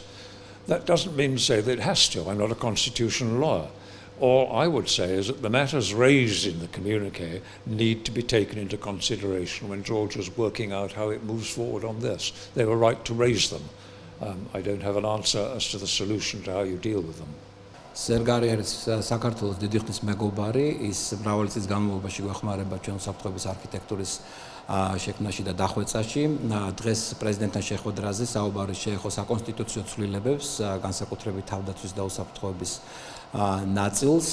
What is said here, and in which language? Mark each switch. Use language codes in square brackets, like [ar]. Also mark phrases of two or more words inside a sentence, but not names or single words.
[en] That doesn't mean to say that it has to. I'm not a constitutional lawyer. All I would say is that the matters raised in the communique need to be taken into consideration when Georgia's working out how it moves forward on this. They were right to raise them. I don't have an answer as to the solution to how you deal with them. [ka] გარი არის საქართველოს დიდი ხნის მეგობარი, ის მრავალი წლის განმავლობაში გვეხმარება ჩვენ უსაფრთხოების არქიტექტურის შექმნაში და დახვეწაში. დღეს პრეზიდენტთან შეხვედრაზე საუბარი შეეხო საკონსტიტუციო ცვლილებებს, განსაკუთრებით თავდაცვის და უსაფრთხოების ნაწილს.